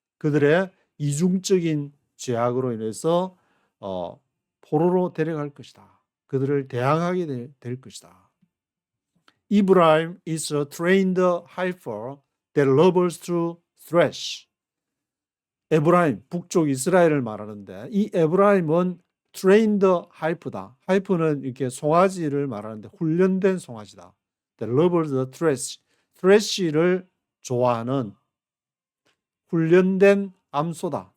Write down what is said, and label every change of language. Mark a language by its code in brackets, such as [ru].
[ko] 그들의 이중적인 죄악으로 인해서 포로로 데려갈 것이다. 그들을 대항하게 될 것이다. [en] Ephraim is a trained heifer that loves to thresh. [ko] 에브라임, 북쪽 이스라엘을 말하는데 이 에브라임은 [en] trained heifer [ko] 다. heifer는 이렇게 송아지를 말하는데 훈련된 송아지다. [en] That loves the thresh. [ko] thresh를 좋아하는 훈련된 암소다.